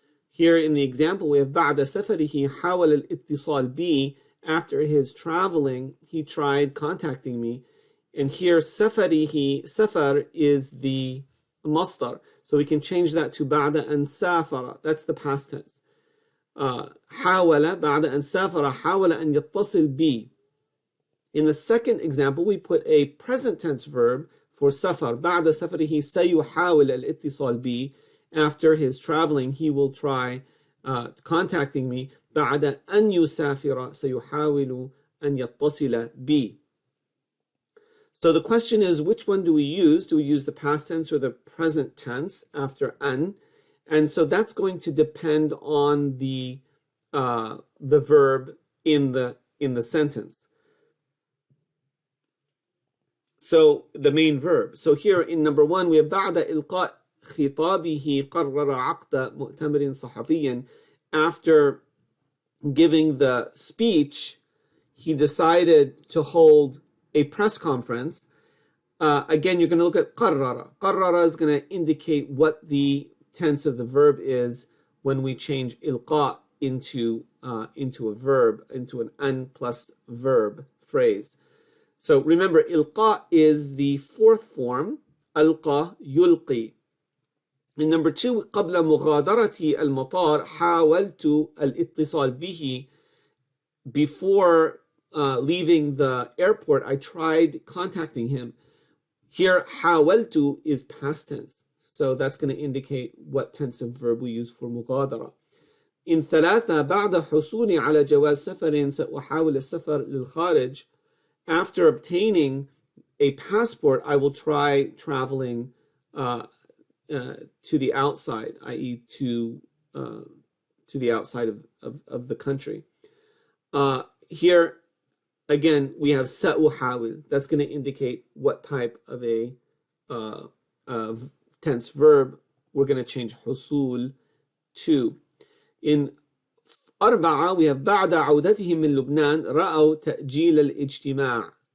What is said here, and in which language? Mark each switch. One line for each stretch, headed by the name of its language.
English: Here in the example, we have
Arabic: بعد سفره حاول الاتصال بي.
English: After his traveling, he tried contacting me. And here, سفره, سفر is the masdar. So we can change that to
Arabic: بعد أن سافر.
English: That's the past tense.
Arabic: حاول بعد أن سافر حاول أن يتصل بي.
English: In the second example, we put a present tense verb for سفر.
Arabic: بعد سفره سيحاول الاتصال بي.
English: After his traveling, he will try contacting me.
Arabic: بعد أن يسافر سيحاول أن يتصل بي.
English: So the question is, which one do we use? Do we use the past tense or the present tense after an? And so that's going to depend on the verb in the sentence. So the main verb. So here in number 1, we have
Arabic: بعد إلقاء خطابه قرر عقد مؤتمر صحفي.
English: After giving the speech, he decided to hold a press conference. Again, you're going to look at قرر. قرر is going to indicate what the tense of the verb is when we change إلقاء into a verb, into an an plus verb phrase. So remember, إلقاء is the fourth form.
Arabic: ألقى يلقي.
English: In number 2, قبل مغادرة المطار حاولت الاتصال به. Before leaving the airport, I tried contacting him. Here, حاولت is past tense. So that's going to indicate what tense of verb we use for مغادرة. In 3,
Arabic: بعد حصولي على جواز سفر سأحاول السفر للخارج.
English: After obtaining a passport, I will try traveling to the outside, i.e. to the outside of the country. Here, again, we have سأحاول. That's going to indicate what type of a tense verb we're going to change حصول to. In 4, we have
Arabic: بعد عودتهم من لبنان رأوا تأجيل الاجتماع.